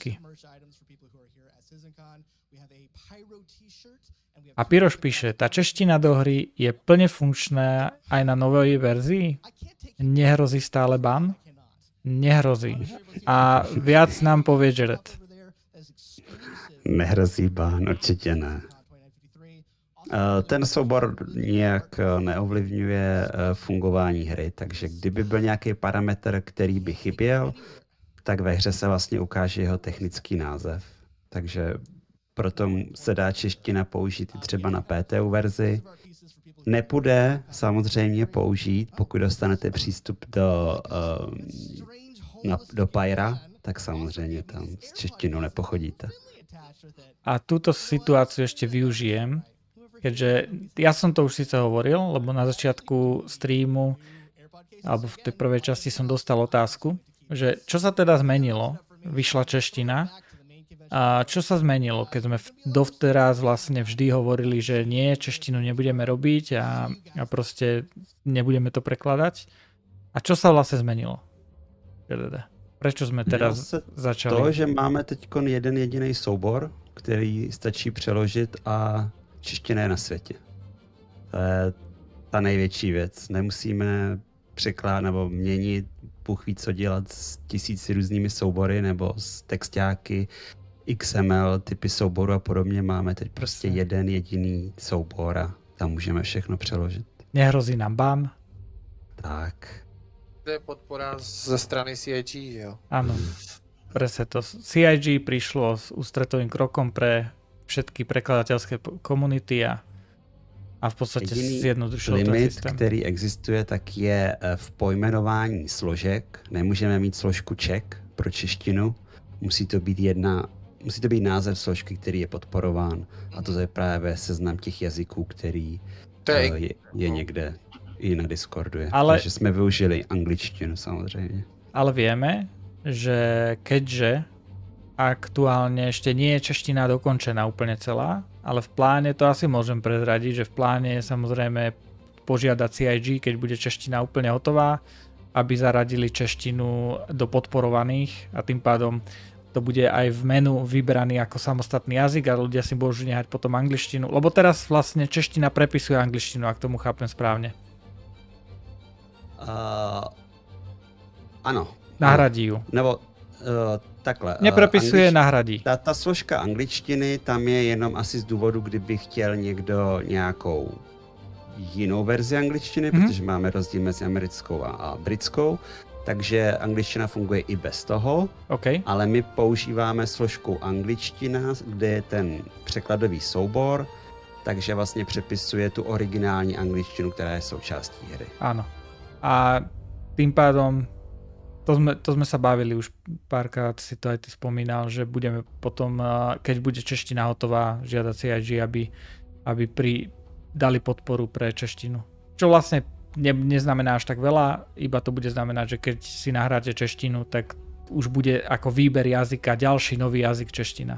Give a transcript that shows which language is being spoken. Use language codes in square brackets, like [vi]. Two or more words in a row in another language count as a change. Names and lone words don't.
[sk] A Piroš píše, tá čeština do hry je plne funkčná aj na novej verzii? Nehrozí stále ban? Nehrozí. A viac nám povie Jared. [cs] Nehrozí bán, určitě ne. Ten soubor nějak neovlivňuje fungování hry, takže kdyby byl nějaký parametr, který by chyběl, tak ve hře se vlastně ukáže jeho technický název. Takže proto se dá čeština použít i třeba na PTU verzi. Nepůjde samozřejmě použít, pokud dostanete přístup do Pyra, tak samozřejmě tam s češtinou nepochodíte. [sk] A túto situáciu ešte využijem, keďže ja som to už síce hovoril, lebo na začiatku streamu alebo v tej prvej časti som dostal otázku, že čo sa teda zmenilo? Vyšla čeština. A čo sa zmenilo, keď sme dovteraz vlastne vždy hovorili, že nie, češtinu nebudeme robiť a proste nebudeme to prekladať? A čo sa vlastne zmenilo? Prečo sme teraz začali? [cs] To, že máme teď jeden jediný soubor, který stačí přeložit a čeština je na světě. To je ta největší věc. Nemusíme překládat nebo měnit, Bůh ví, co dělat s 1000 různými soubory nebo s textáky, XML, typy souboru a podobně. Máme teď prostě jeden jediný soubor a tam můžeme všechno přeložit. Nehrozí nám ban? Tak. To je podpora ze strany CIG, jo? [sk] Áno, presne to. CIG prišlo s ústretovým krokom pre všetky prekladateľské komunity a v podstate zjednodušilo ten limit, systém. [cs] který existuje, tak je v pojmenování složek. Nemůžeme mít složku Czech pro češtinu. Musí to být název složky, který je podporován. A to je právě seznam těch jazyků, který je někde i na Discordu. Takže jsme využili angličtinu samozřejmě. [sk] Ale vieme, že keďže aktuálne ešte nie je čeština dokončená úplne celá, ale v pláne to asi môžem prezradiť, že v pláne je samozrejme požiadať CIG, keď bude čeština úplne hotová, aby zaradili češtinu do podporovaných a tým pádom to bude aj v menu vybraný ako samostatný jazyk a ľudia si môžu nehať potom angličtinu, lebo teraz vlastne čeština prepisuje angličtinu, ak tomu chápem správne. [cs] Ano. [sk] Nahradí ju. [cs] Nebo takhle. [sk] Neprepisuje, nahradí. [cs] Ta složka angličtiny tam je jenom asi z důvodu, kdyby chtěl někdo nějakou jinou verzi angličtiny, protože máme rozdíl mezi americkou a britskou, takže angličtina funguje i bez toho, ale my používáme složku angličtina, kde je ten překladový soubor, takže vlastně přepisuje tu originální angličtinu, která je součástí hry. [sk] Áno. A tým pádom, to sme sa bavili už párkrát, si to aj ty spomínal, že budeme potom, keď bude čeština hotová, žiadať CIG, aby dali podporu pre češtinu. Čo vlastne neznamená až tak veľa, iba to bude znamenať, že keď si nahráte češtinu, tak už bude ako výber jazyka ďalší nový jazyk čeština.